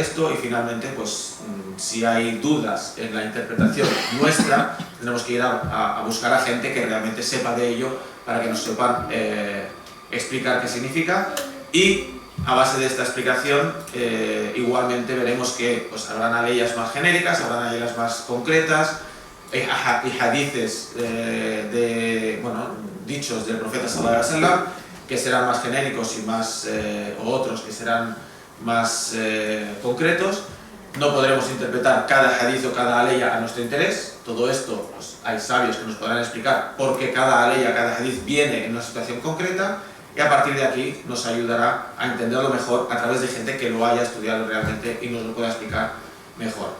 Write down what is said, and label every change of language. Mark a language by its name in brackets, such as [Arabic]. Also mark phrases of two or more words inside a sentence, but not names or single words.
[Spanish] esto, y finalmente, pues, si hay dudas en la interpretación nuestra, tenemos que ir a buscar a gente que realmente sepa de ello para que nos sepan explicar qué significa, y a base de esta explicación igualmente veremos que pues, habrán leyes más genéricas, habrán leyes más concretas, y hadices dichos del profeta [Arabic] صلى الله عليه وسلم [Spanish] que serán más genéricos y más, o otros que serán más concretos. No podremos interpretar cada hadith o cada aleya a nuestro interés. Todo esto, pues, hay sabios que nos podrán explicar por qué cada aleya, cada hadith viene en una situación concreta, y a partir de aquí nos ayudará a entenderlo mejor a través de gente que lo haya estudiado realmente y nos lo pueda explicar mejor.